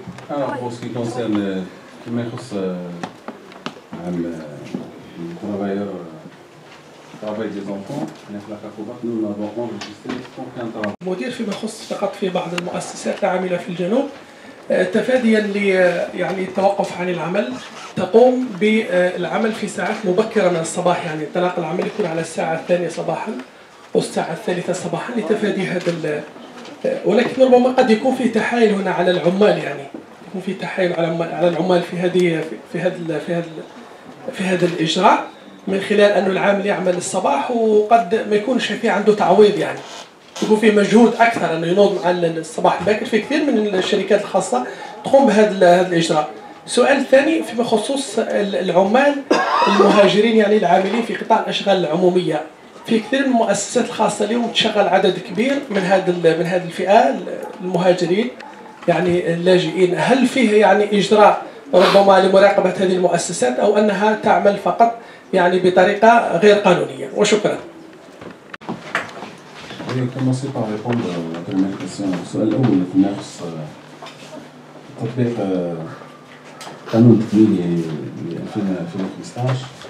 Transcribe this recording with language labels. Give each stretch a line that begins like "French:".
French: Alors pour ce qui concerne
Arabic: كما يخص عن الترافايور
French: travail des enfants. La CACOBAC, nous n'avons enregistré aucun travail.
Arabic: مدير فيما يخص فقط في بعض المؤسسات العاملة في الجنوب تفاديا يعني التوقف عن العمل تقوم بالعمل في ساعات مبكرة من الصباح، يعني انطلاق العمل يكون على الساعة 2 صباحا والساعة 3 صباحا لتفادي هذا ولكن ربما قد يكون في تحايل هنا على العمال، يعني يكون في تحايل على العمال في هذا الإجراء من خلال أنه العامل يعمل الصباح وقد ما يكونش في عنده تعويض، يعني يكون في مجهود أكثر أنه ينوض مع الصباح الباكر. في كثير من الشركات الخاصة تقوم بهذا الإجراء. السؤال الثاني فيما يخص العمال المهاجرين، يعني العاملين في قطاع الأشغال العمومية. في كثير من المؤسسات الخاصة اليوم تشغل عدد كبير من هذه الفئة المهاجرين، يعني اللاجئين. هل فيه يعني إجراء ربما لمراقبة هذه المؤسسات أو أنها تعمل فقط يعني بطريقة غير قانونية؟ وشكرا.
French: Je vais commencer par répondre à la première question.
Arabic: السؤال الأول في نفس تطبيق قانون التمويل ل 2015.